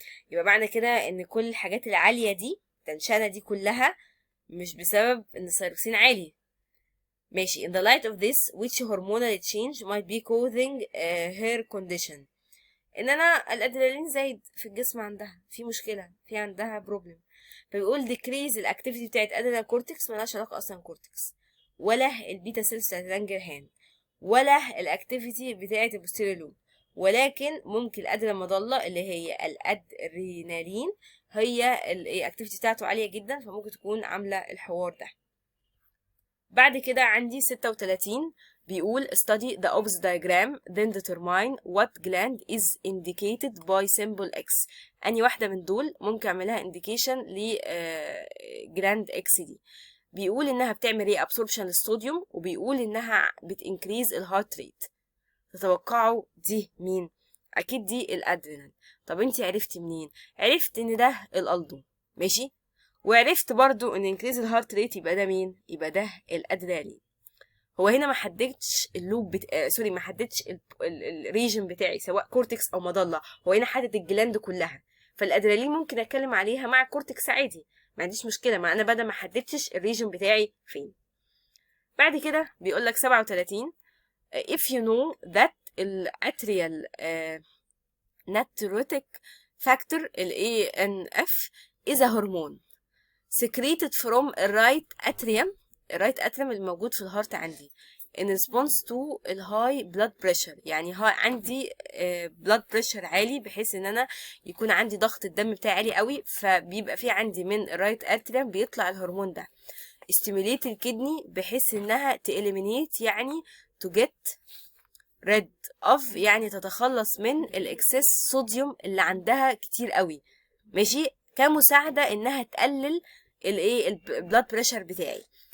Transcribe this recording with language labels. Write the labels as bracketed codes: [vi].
[ar] يبقى معنى كده ان كل الحاجات العالية دي، التنشنة دي كلها مش بسبب ان الثيروكسين عالي. ماشي. [en] in the light of this which hormonal change might be causing her condition. [ar] ان انا الادرينالين زايد في الجسم، عندها في مشكلة، في عندها بروبلم. فبيقول decrease الاكتيفيتي بتاعت ادرينال كورتكس، ملهاش علاقة اصلا كورتكس ولا البيتا سيلز بتاعت لانجرهان ولا الاكتيفيتي بتاعه البوستيريور لوب، ولكن ممكن الادرينال مضله اللي هي الادرينالين هي الاكتيفيتي بتاعته عاليه جدا، فممكن تكون عامله الحوار ده. بعد كده عندي 36 بيقول [en] study the opposite diagram then determine what gland is indicated by symbol X. [ar] اني واحده من دول ممكن اعملها indication ل جلاند X دي. بيقول انها بتعمل ايه ابسوربشن للصوديوم، وبيقول انها بتنكريز الهارت ريت. تتوقعوا دي مين؟ اكيد دي الادرينال. طب انتي عرفتي منين؟ عرفت ان ده الالدو، ماشي، وعرفت برضو ان انكريز الهارت ريت يبقى ده مين؟ يبقى ده الادرينالين. هو هنا ما حددتش اللوب سوري، ما حددتش الريجن بتاعي سواء كورتكس او مضله، هو هنا حدد الجلاند كلها. فالادرينالين ممكن اتكلم عليها مع الكورتكس عادي، ما عنديش مشكله، ما انا بدل ما حددتش الريجن بتاعي فين. بعد كده بيقول لك 37 [en] if you know that الاتريال natriuretic factor ANF is a hormone secreted from right atrium. [ar] الرايت اتريم الموجود في الهارت عندي [en] in response to [ar] الهاي blood pressure. يعني هاي عندي blood pressure عالي، بحيث ان انا يكون عندي ضغط الدم بتاعي عالي قوي، فبيبقى في عندي من الرايت اتريم بيطلع الهرمون ده stimulate الكدني بحيث انها eliminate، يعني [en] to get rid of، [ar] يعني تتخلص من الاكسس صوديوم اللي عندها كتير قوي، ماشي، كمساعدة انها تقلل البلاد بريشر بتاعي.